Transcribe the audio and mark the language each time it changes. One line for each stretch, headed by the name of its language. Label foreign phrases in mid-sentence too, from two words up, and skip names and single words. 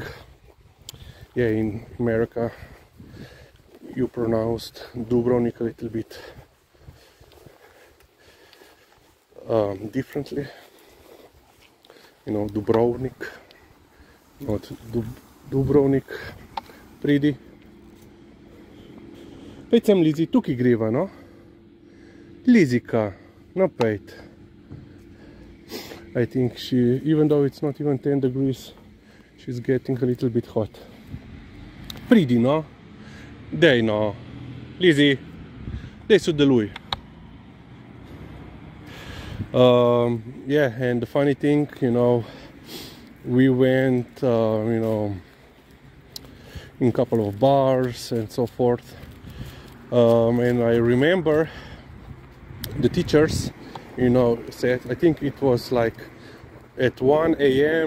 English: Yeah, in America you pronounced Dubrovnik a little bit differently. You know, Dubrovnik, not Dubrovnik,
Slovenian: pridi. Pejď sem, Lizi, tukaj greva, no? Lizika, no pejď.
English: I think she, even though it's not even 10 degrees, she's getting a little bit hot.
Slovenian: Pridi, no? Dej, no. Lizi, dej sodeluj.
English: Yeah, and the funny thing, you know, we went, you know, in a couple of bars and so forth. And I remember the teachers, you know, said, I think it was like at 1 a.m.